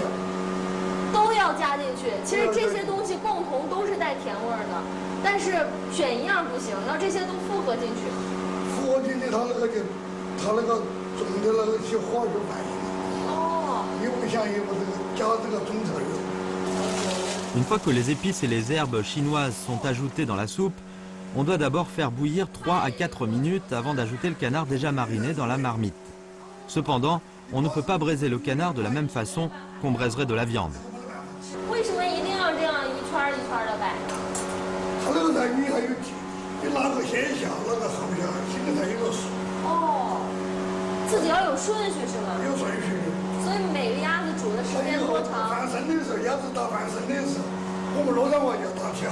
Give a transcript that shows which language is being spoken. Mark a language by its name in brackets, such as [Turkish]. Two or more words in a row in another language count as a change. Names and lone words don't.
[Chinese] 都要加进去。其实这些东西共同都是带甜味儿的，但是选一样不行，要这些都复合进去。复合进去，它那个总的那个些化学反应。哦。又不像有这个加这个中草药。 [French] Une fois que les épices et les herbes chinoises sont ajoutées dans la soupe, on doit d'abord faire bouillir 3 à 4 minutes avant d'ajouter le canard déjà mariné dans la marmite. Cependant, on ne peut pas braiser le canard de la même façon qu'on braiserait de la viande. [Chinese] 为什么一定要这样一圈一圈的摆？它那个在你还有你哪个先下，哪个后下，心里才有个数。哦，自己要有顺序是吗？有顺序。所以每个鸭子煮的时间多长？翻身的时候，鸭子打翻身的时候，我们洛阳话叫打条。